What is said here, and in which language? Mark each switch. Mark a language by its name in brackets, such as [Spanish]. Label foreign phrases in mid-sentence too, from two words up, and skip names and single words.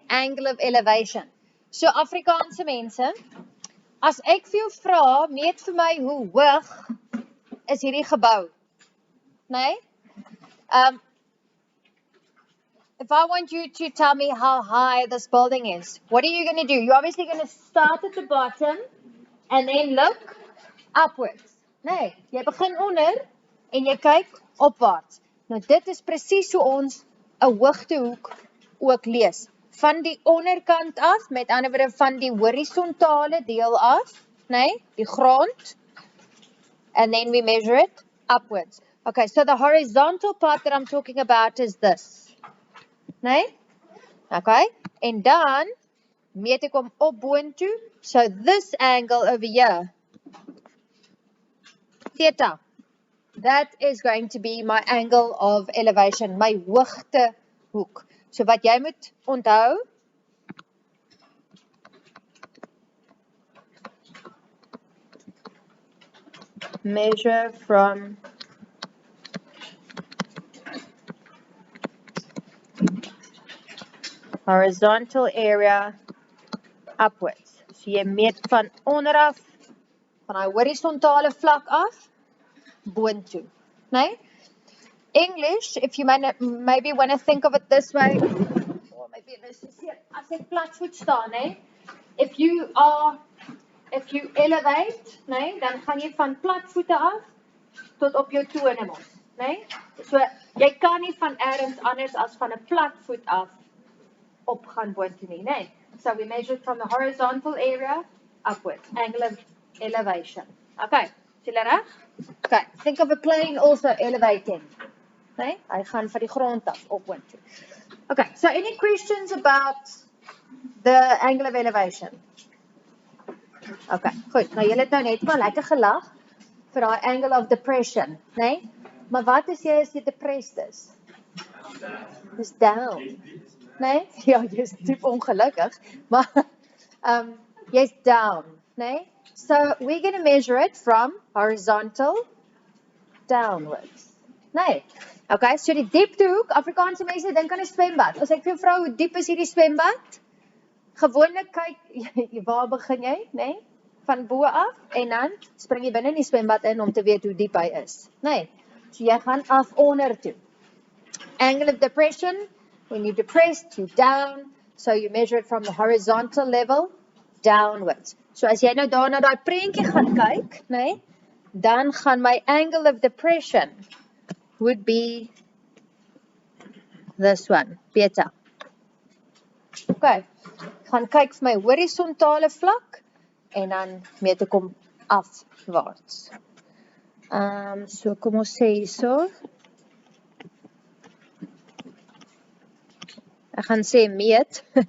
[English] Angle of elevation. [Afrikaans] So, Afrikaanse mense, as ek vir jou vra, meet vir my hoe hoog is hierdie gebou, né? [English] If I want you to tell me how high this building is, what are you going to do? You're obviously going to start at the bottom and then look upwards. [Afrikaans] Nee, jy begin onder en jy kyk opwaarts. Nou dit is presies hoe ons 'n hoogtehoek ook lees. Van die onderkant af, met ander woorde van die horisontale deel af, nee, die grond, [English] and then we measure it upwards. Okay, so the horizontal part that I'm talking about is this. [Afrikaans] Nee? Okay, en dan meet ek hom op boontoe. [English] So this angle over here, theta, that is going to be my angle of elevation, [Afrikaans] my hoogtehoek. So wat jy moet onthou, [English] measure from horizontal area upwards. [Afrikaans] So jy meet van onderaf, van die horisontale vlak af, boontoe. Nee? [English] English, if you maybe want to think of it this way, or maybe this is here, [Afrikaans] as ek platvoet staan, nee? [English] If you elevate, [Afrikaans] nee, dan gaan jy van platvoete af tot op jou tone mos, nee? So jy kan nie van ergens anders as van 'n platvoet af op gaan boontoe nie, nee? [English] So we measure from the horizontal area upwards, angle of elevation. [Afrikaans] Okay, is julle reg? [English] Okay, think of a plane also elevating. [Afrikaans] Nee, hy gaan van die grond af op boontoe. [English] Okay, so any questions about the angle of elevation? [Afrikaans] Okay, goed. Nou julle het nou net maar lekker gelag vir daai [English] angle of depression, [Afrikaans] nee? Maar wat as jy depressed is? Dis down. Nee? Ja, jy's diep ongelukkig, maar jy's down, nee? [English] So we're going to measure it from horizontal downwards. [Afrikaans] Nee. Okay, so die dieptehoek, Afrikaanse mense dink aan 'n swembad. As ek vir jou vra hoe diep is hierdie swembad? Gewoonlik kyk waar begin jy, nee? Van bo af en dan spring jy binne in die swembad in om te weet hoe diep hy is. Nee. So jy gaan af onder toe. [English] Angle of depression, when you're depressed, you're down, so you measure it from the horizontal level downwards. [Afrikaans] So as jy nou daar na daai prentjie gaan kyk, nee, dan gaan my [English] angle of depression would be this one, beta. [Afrikaans] Okay, gaan kyk vir my horisontale vlak en dan meet ek hom afwaarts. So kom ons sê hierso. Ek gaan sê meet.